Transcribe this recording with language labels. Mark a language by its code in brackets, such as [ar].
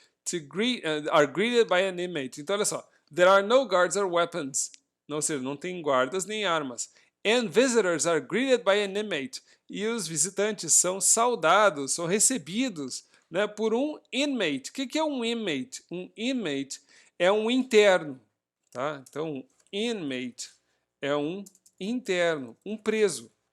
[en] To greet, are greeted by an inmate. [pt] Então, olha só. [en] There are no guards or weapons. [pt] Ou seja, não tem guardas nem armas. [en] And visitors are greeted by an inmate. [pt] E os visitantes são saudados, são recebidos, né, por um inmate. O que é um inmate? Um inmate é um interno. Tá? Então, um inmate é um interno, um preso.